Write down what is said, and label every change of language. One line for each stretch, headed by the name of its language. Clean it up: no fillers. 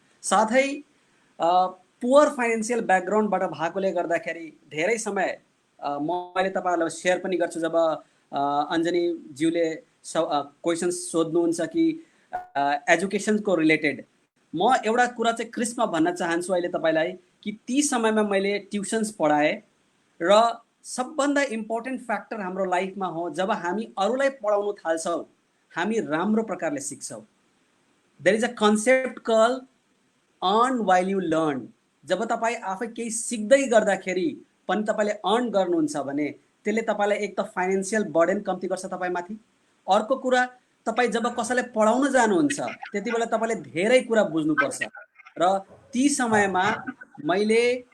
Nepali: साथै poor financial ब्याकग्राउन्डबाट भएकोले गर्दाखेरि धेरै समय मैले तपाईँहरूलाई सेयर पनि गर्छु जब अञ्जनीज्यूले क्वेसन्स सोध्नुहुन्छ कि एजुकेसनको रिलेटेड। म एउटा कुरा चाहिँ क्रिस्पमा भन्न चाहन्छु अहिले तपाईँलाई कि ती समयमा मैले ट्युसन्स पढाएँ र सबभन्दा इम्पोर्टेन्ट फ्याक्टर हाम्रो लाइफमा हो जब हामी अरूलाई पढाउनु थाल्छौँ हामी राम्रो प्रकारले सिक्छौँ।
English: There is a concept call earn while you learn.
Nepali: जब तपाईँ आफै केही सिक्दै गर्दाखेरि पनि तपाईँले अर्न गर्नुहुन्छ भने त्यसले तपाईँलाई एक त फाइनेन्सियल बर्डन कम्ती गर्छ तपाईँमाथि। अर्को कुरा, तपाईँ जब कसैलाई पढाउन जानुहुन्छ त्यति बेला तपाईँले धेरै कुरा बुझ्नुपर्छ र ती समयमा मैले